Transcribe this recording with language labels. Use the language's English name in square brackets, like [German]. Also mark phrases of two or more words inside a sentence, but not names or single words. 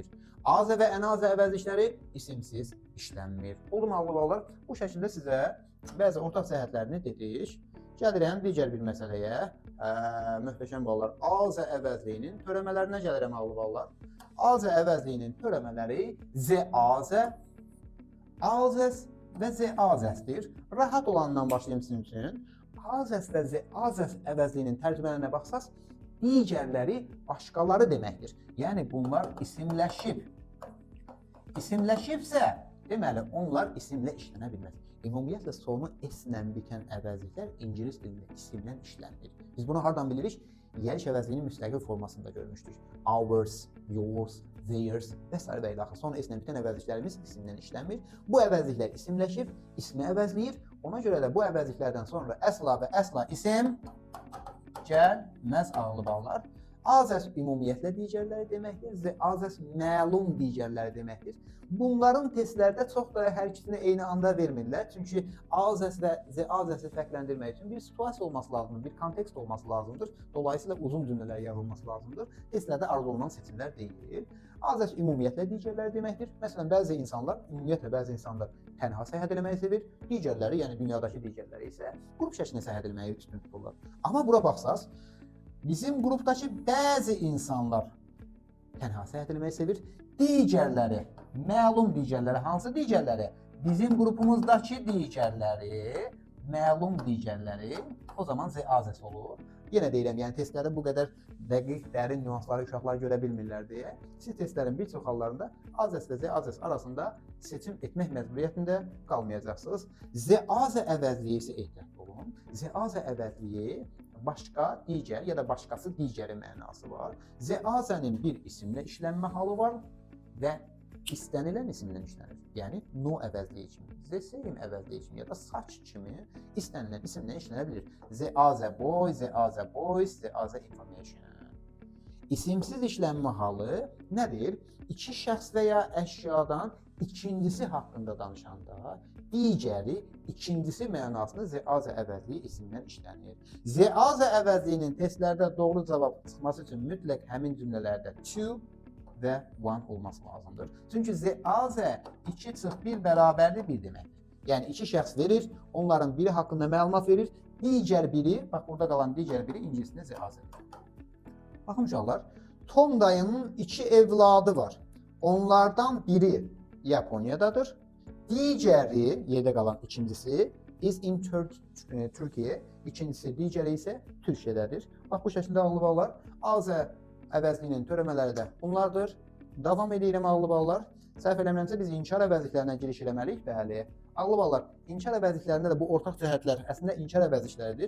[Azerbaijani] Other və another əvəzlikləri isimsiz işlənmir. Oldu mu ağlı ballar? Bu şəkildə sizə bəzi ortaq cəhətlərini dedik. Gəlirəm digər bir məsələyə. Möhtəşəm ballar. Other əvəzliyinin törəmələrinə gəlirəm ağlı ballar. Other əvəzliyinin törəmələri [English] the other, [Azerbaijani] others və [English] the others'dir. [Azerbaijani] Rahat olandan başlayayım sizin üçün. Others və [English] the others [Azerbaijani] əvəzliyinin tərcümələrinə baxsaq, digərləri başqaları deməkdir. Yəni bunlar isimləşib. İsimləşibsə, deməli onlar isimlə işlənə bilməz. Ümumiyyətlə sonu s-lə bitən əvəzliklər ingilis dilində isimlə işlənir. Biz bunu hardan bilirik? Yəriş əvəzliyinin müstəqil formasında görmüşdük. [English] Ours, yours, theirs [Azerbaijani] və s. və ilaxır. Sonra s-lə bitən əvəzliklərimiz isimlə işlənmir. Bu əvəzliklər isimləşib, ismi əvəzləyir. Ona görə də bu əvəzliklərdən sonra əsla və əsla isim gəlməz ağlı ballar. Others ümumiyyətlə digərləri deməkdir. [English] The others [Azerbaijani] məlum digərləri deməkdir. Bunların testlərdə çox da hər ikisini eyni anda vermirlər. Çünki others və [English] the others'ı [Azerbaijani] fərqləndirmək üçün bir situasiya olması lazımdır, bir kontekst olması lazımdır. Dolayısıyla uzun cümlələr yazılması lazımdır. Testlərdə arzu olunan seçimlər deyil. Others ümumiyyətlə digərləri deməkdir. Məsələn, bəzi insanlar tənha səyahət etməyi sevir. Digərləri, yəni dünyadakı digərləri isə qrup şəklində səyahət etməyi üstün tuturlar. Amma bura baxsaq, bizim qrupdakı bəzi insanlar tənha səyahət etməyi sevir. Digərləri, məlum digərləri, hansı digərləri? Bizim qrupumuzdakı digərləri, məlum digərləri, o zaman [English] the others [Azerbaijani] olur. Yenə deyirəm, yəni testlərdə bu qədər dəqiq, dərin nüansları uşaqlar görə bilmirlər deyə. Siz testlərin bir çox hallarında others və [English] the others [Azerbaijani] arasında seçim etmək məcburiyyətində qalmayacaqsınız. [English] The other [Azerbaijani] əvəzliyi isə ehtiyatlı olun. [English] The other [Azerbaijani] əvəzliyi başqa, digər ya da başqası digəri mənası var. [English] The other'nin [Azerbaijani] bir isimlə işlənmə halı var və istənilən isimlə işlənir. Yəni no əvəzliyi kimi, [English] the same [Azerbaijani] əvəzliyi kimi ya da such kimi istənilən isimlə işlənə bilir. [English] The other boy, the other boys, the other information. [Azerbaijani] İsimsiz işlənmə halı nədir? İki şəxs və ya əşyadan ikincisi haqqında danışanda digəri ikincisi mənasını [English] the other [Azerbaijani] əvəzliyi isimlə işlənir. [English] The other [Azerbaijani] əvəzliyinin testlərdə doğru cavab çıxması üçün mütləq həmin cümlələrdə to və one olması lazımdır. Çünki [English] the other [Azerbaijani] 2 + 1 bərabərli 1 deməkdir. Yəni iki şəxs verir, onların biri haqqında məlumat verir, digər biri, bax burada qalan digər biri ingiliscə [English] the other. [Azerbaijani] Baxın uşaqlar, Tom dayının 2 evladı var. Onlardan biri Yaponiyadadır. Digəri, yerdə qalan ikincisi [English] is in Türkiye, [Azerbaijani] ikincisi digəri isə Türkiyədədir. Bax bu şəkildə ağlı ballar. Other əvəzliyinin törəmələri də bunlardır. Davam edirəm ağlı ballar. Səhv eləmirəmsə biz inkar əvəzliklərinə giriş eləməliyik. Bəli. Ağlı ballar, inkar əvəzliklərində də bu ortaq cəhətlər əslində inkar əvəzlikləridir.